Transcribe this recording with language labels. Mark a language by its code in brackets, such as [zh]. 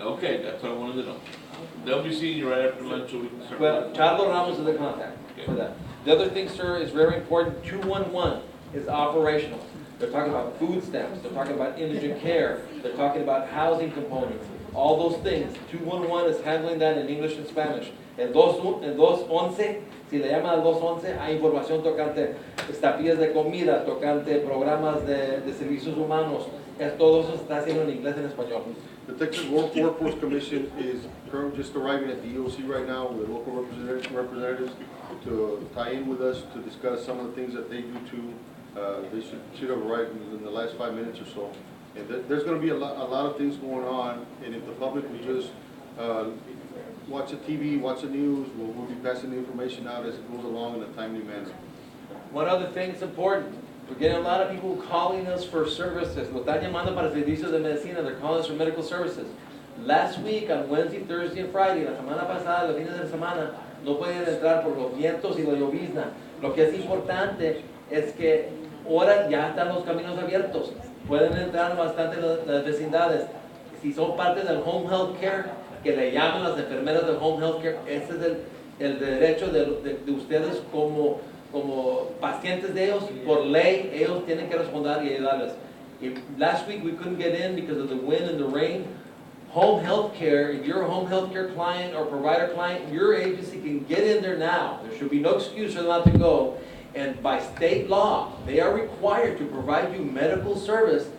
[en] Okay, that's what I wanted to know. They'll be seeing you right after lunch so we can start. Well, Charlo Ramos is the contact for that. The other thing, sir, is very important. 211 is operational. They're talking about food stamps. They're talking about indigent care. They're talking about housing components. All those things. 211 is handling that in English and Spanish. [es] El 211, si le llaman al 211, hay información tocante estampillas de comida, tocante programas de servicios humanos. Todo eso se está haciendo en inglés y en español. [en] The Texas Workforce Commission is currently just arriving at the EOC right now with local representatives to tie in with us to discuss some of the things that they do too. They should have arrived in the last 5 minutes or so. And there's going to be a lot of things going on, and if the public will just watch the TV, watch the news, we'll be passing the information out as it goes along in a timely manner. One other thing that's important, we're getting a lot of people calling us for services. [es] Lo están llamando para servicios de medicina. [en] They're calling us for medical services. Last week, on Wednesday, Thursday, and Friday, [es] la semana pasada, los fines de semana, no podían entrar por los vientos y la llovizna. Lo que es importante es que ahora ya están los caminos abiertos. Pueden entrar bastante en las vecindades. Si son parte del home health care, que le llaman las enfermeras del home health care, ese es el derecho de ustedes como como pacientes de ellos, por ley, ellos tienen que responder y ayudarles. [en] If last week we couldn't get in because of the wind and the rain, home health care, if you're a home health care client or provider client, your agency can get in there now. There should be no excuse for them not to go. And by state law, they are required to provide you medical service.